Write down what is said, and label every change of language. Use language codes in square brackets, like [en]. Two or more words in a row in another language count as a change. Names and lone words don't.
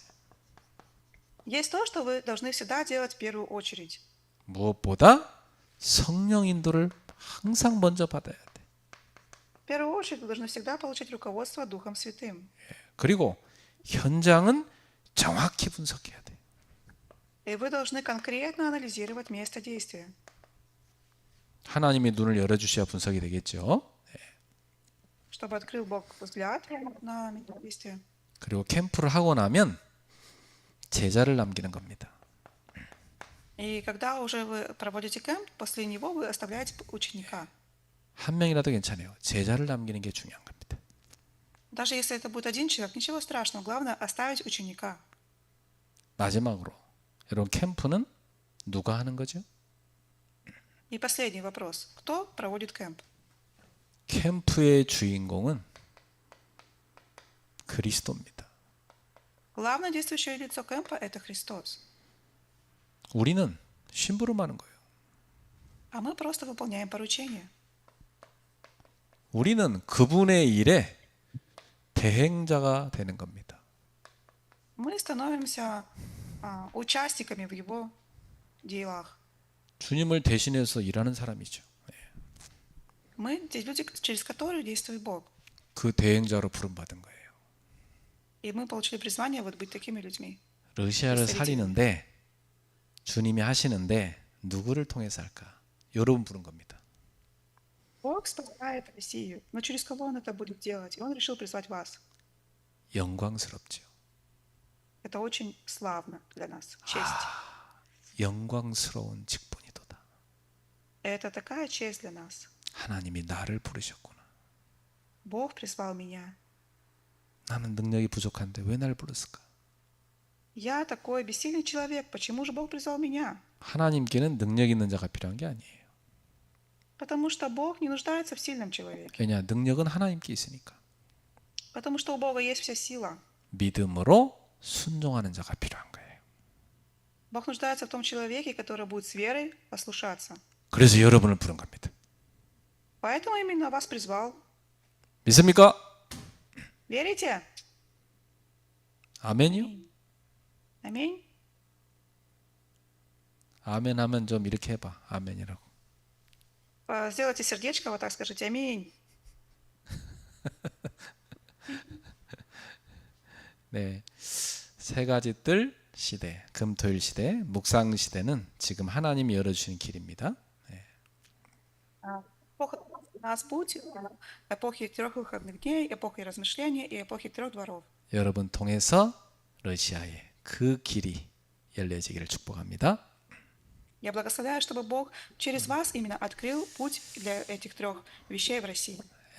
[ru] Есть то, что вы должны всегда делать в первую очередь. [ko] 무엇보다 성령 인도를 항상 먼저 받아야 돼. [ru] В первую очередь вы должны всегда получить руководство Духом Святым. [ko] 그리고 현장은 정확히 분석해야 돼. [ru] И вы должны конкретно анализировать место действия. [ko] 하나님이 눈을 열어주셔야 분석이 되겠죠. [ru] Чтобы открыл Бог взгляд на место действия. [ko] 그리고 캠프를 하고 나면 제자를 남기는 겁니다. [ru] И когда уже вы проводите кемп, после него вы оставляете ученика. [ko] 한 명이라도 괜찮아요. 제자를 남기는 게 중요한 겁니다. [ru] Даже если это будет один человек, ничего страшного. Главное оставить ученика. [ko] 마지막으로 여러분 캠프는 누가 하는 거죠? [ru] И последний вопрос. Кто проводит кемп? [ko] 캠프의 주인공은 그리스도입니다. [ru] Главное действующее лицо кемпа – это Христос. [ko] 우리는 심부름하는 거예요. [ru] А мы просто выполняем поручение. [ko] 우리는 그분의 일에 대행자가 되는 겁니다. [ru] Мы становимся участниками в Его делах. [ko] 주님을 대신해서 일하는 사람이죠. [ru] Мы те люди, через которых действует Бог. [ko] 그 대행자로 부름받은 거예요. [ru] И мы получили призвание вот быть такими людьми. [ko] 러시아를 살리는데 주님이 하시는데 누구를 통해서 할까? 여러분 부른 겁니다. [ru] Бог спасает Россию, но через кого Он это будет делать? И Он решил призвать вас. [ko] 영광스럽죠. [ru] Это очень славно для нас, честь. [ko] 영광스러운 직분이도다. [ru] Это такая честь для нас. [ko] 하나님이 나를 부르셨구나. [ru] Бог призвал меня. [ko] 나는 능력이 부족한데 왜 날 불렀을까? [ru] Я такой бессильный человек. Почему же Бог призвал меня? [ko] 하나님께는 능력 있는 자가 필요한 게 아니에요. [ru] Потому что Бог не нуждается в сильном человеке. [ko] 왜냐? 능력은 하나님께 있으니까. [ru] Потому что у Бога есть вся сила. [ko] 믿음으로 순종하는 자가 필요한 거예요. [ru] Бог нуждается в том человеке, который будет с верой послушаться. [ko] 그래서 여러분을 부른 겁니다. [ru] Поэтому именно вас призвал. [ko] 믿습니까? [ru] Верите? [ko] 아멘이요? [ru] Аминь. [ko] 아멘 하면 좀 이렇게 해봐. 아멘이라고. [ru] Сделайте сердечко, вот так скажите аминь. [ko] 네, 세 가지 뜰 시대, 금토일 시대, 묵상 시대는 지금 하나님이 열어주시는 길입니다. [ru] Эпоха нас путь, эпохи 3 выходных дней, эпохи размышления и эпохи 3 дворов. [ko] 여러분 통해서 러시아에 그 길이 열려지기를 축복합니다. [ru] Я благословляю, чтобы Бог через вас именно открыл путь для этих 3 вещей в России.